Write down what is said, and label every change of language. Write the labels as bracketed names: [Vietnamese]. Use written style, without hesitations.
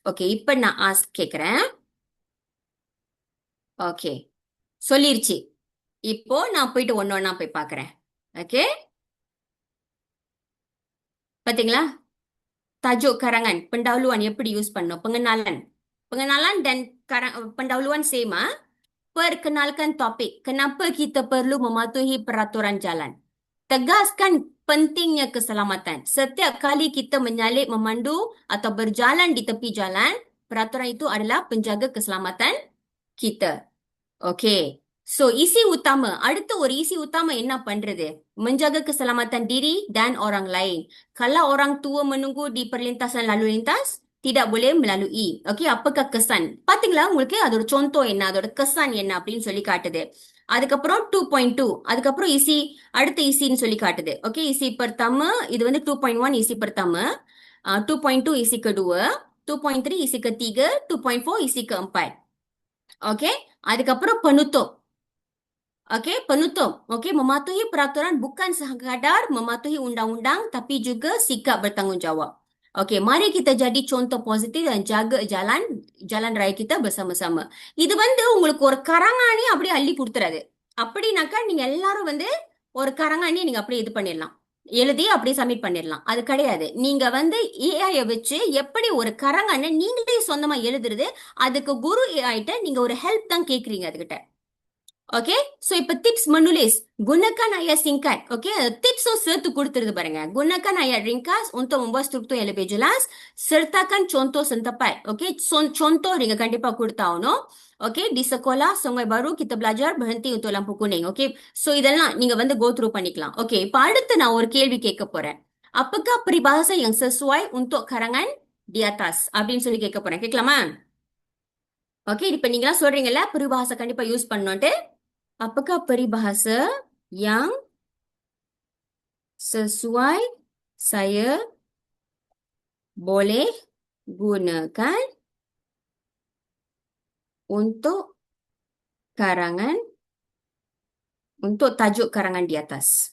[Tamil] Okey, இப்ப நான் ask கேக்குறேன். ஓகே, சொல்லிருச்சு. இப்போ நான் போயிட்டு ஒன்னொன்னா போய் பார்க்கறேன். ஓகே, பாத்தீங்களா? [Malay] tajuk karangan, pendahuluan [Tamil] எப்படி யூஸ் பண்ணணும், [Malay] pengenalan. Pengenalan dan pendahuluan same. Perkenalkan topik. Kenapa kita perlu mematuhi peraturan jalan? Tegaskan pentingnya keselamatan. Setiap kali kita menyalip, memandu atau berjalan di tepi jalan, peraturan itu adalah penjaga keselamatan kita. Okay. So, isi utama. [Tamil] அடுத்து ஒரு [Malay] isi utama [Tamil] என்ன பண்றது? [Malay] Menjaga keselamatan diri dan orang lain. Kalau orang tua menunggu di perlintasan lalu lintas, tidak boleh melalui. Okay, apakah kesan? [Tamil] பாத்தீங்களா உங்களுக்கு அதோட contoh என்ன, அதோட kesan என்ன அப்படின்னு சொல்லி காட்டுது. அதுக்கப்புறம் 2.2, அதுக்கப்புறம் isi, அடுத்த isiன்னு சொல்லி காட்டுது. [Malay] Okay, isi pertama, [Tamil] இது வந்து [Malay] 2.1 isi pertama, 2.2 isi kedua, 2.3 isi ketiga, 2.4 isi keempat. [Tamil] Okay, அதுக்கப்புறம் penutup. [Malay] Okey, penutup. Okey, mematuhi peraturan bukan sekadar mematuhi undang-undang tapi juga sikap bertanggungjawab. Okey, mari kita jadi contoh positif dan jaga jalan raya kita bersama-sama. [Tamil] இது வந்து உங்களுக்கு ஒரு கரங்காணி அப்படியே அள்ளி கொடுத்துறாது. அப்படின்னாக்கா நீங்க எல்லாரும் வந்து ஒரு கரங்காணி நீங்க அப்படியே இது பண்ணிடலாம், எழுதி அப்படியே சப்மிட் பண்ணிடலாம். அது கிடையாது. நீங்க வந்து ஏஐ வச்சு எப்படி ஒரு கரங்காணி நீங்களே சொந்தமா எழுதுறது, அதுக்கு குரு ஏஐட்ட நீங்க ஒரு ஹெல்ப் தான் கேக்குறீங்க அதுகிட்ட. [Malay] ஓகே, சோ இப்ப டிப்ஸ் menulis, gunakan ayat singkat. Okey, tips tu serta [Tamil] கொடுத்திருது பாருங்க. [Malay] Gunakan ayat ringkas untuk membuat struktur yang lebih jelas. Sertakan contoh setempat. Okey, contoh [Tamil] நீங்க கண்டிப்பா கொடுத்தாகணும். [Malay] Okey, di sekolah Sungai Baru kita belajar berhenti untuk lampu kuning. [Tamil] Okey, so இதெல்லாம் நீங்க வந்து go through பண்ணிக்கலாம். Okey, இப்ப அடுத்து நான் ஒரு கேள்வி கேட்க போறேன். [Malay] Apakah peribahasa yang sesuai untuk karangan di atas? [Tamil] அப்படின்னு சொல்லி கேட்க போறேன். கேட்கலாமா? Okey, இப்ப நீங்களாம் சொல்றீங்கல்ல peribahasa கண்டிப்பா use பண்ணணும்ட்டு. [Malay] Apakah peribahasa yang sesuai saya boleh gunakan untuk karangan, untuk tajuk karangan di atas?